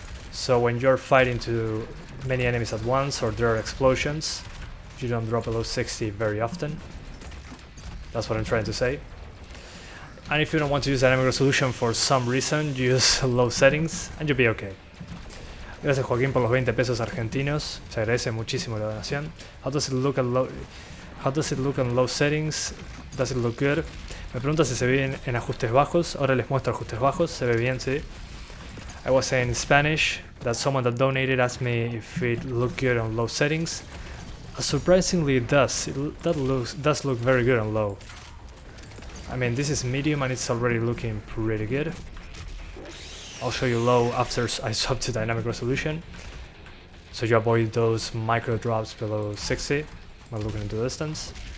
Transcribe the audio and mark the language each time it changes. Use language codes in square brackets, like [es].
[en] So when you're fighting to many enemies at once or there are explosions, you don't drop below 60 very often. That's what I'm trying to say. And if you don't want to use dynamic resolution for some reason, use low settings and you'll be okay. [es] Gracias Joaquín por los 20 pesos argentinos. Se agradece muchísimo la donación. [en] How does it look on low settings? Does it look good? [es] Me pregunta si se ve bien en ajustes bajos. Ahora les muestro ajustes bajos. Se ve bien, sí. [en] I was saying in Spanish that someone that donated asked me if it looked good on low settings. Surprisingly it does. Does look very good on low. I mean, this is medium and it's already looking pretty good. I'll show you low after I swap to dynamic resolution, so you avoid those micro drops below 60 when looking into distance.